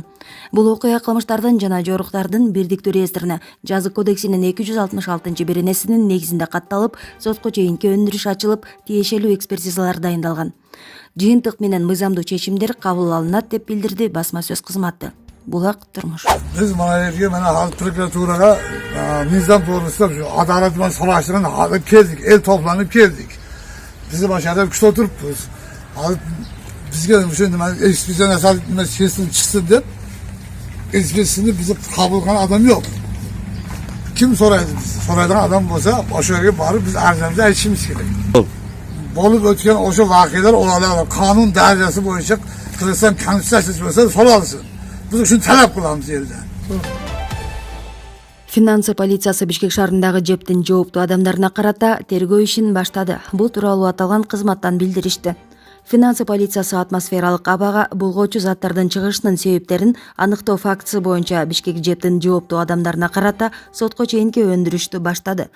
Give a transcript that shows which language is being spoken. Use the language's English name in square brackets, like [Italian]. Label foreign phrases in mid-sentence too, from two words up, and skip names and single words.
[Kyrgyz] Бул окуя кылмыштардын жана жоруктардын бирдиктүү реестрине жазык кодексинин 266-беренесинин негизинде катталып, сотко чейинки өндүрүш ачылып, тиешелүү экспертизалар дайындалган. Жыйынтык менен мыйзамдуу чечимдер кабыл алынат деп билдирди басма сөз кызматы. Булак турмуш. [Uzbek] Biz mana yerga mana hali prokuraturaga nizam to'g'risida shu adolat bilan solashtirib olib keldik, el to'planib keldik. Biz mana shu yerda kuch o'tiribmiz. Hali bizga o'sha nima ekspeditsiya chiqsin deb ekspeditsiyani bizni qabul qilgan odam yo'q. Kim so'raydi? So'raydigan odam bo'lsa, o'sha yerga borib biz arzimizni aytishimiz kerak. Bo'lib o'tgan o'sha voqealar ularga qonun darajasi bo'yicha Qirg'iziston konstitutsiyasi bo'lsa so'ralsin. Biz uchun talab qilamiz yerda. [Kyrgyz] Финансы полициясы Бишкек шаарындагы жептин жооптуу адамдарына карата тергөө ишин баштады. Бул тууралуу аталган кызматтан билдиришти. Финансы полициясы атмосфералык абага булгоочу заттардын чыгышынын себептерин аныктоо фактысы боюнча Бишкек жептин жооптуу адамдарына карата сотко чейинки өндүрүштү баштады.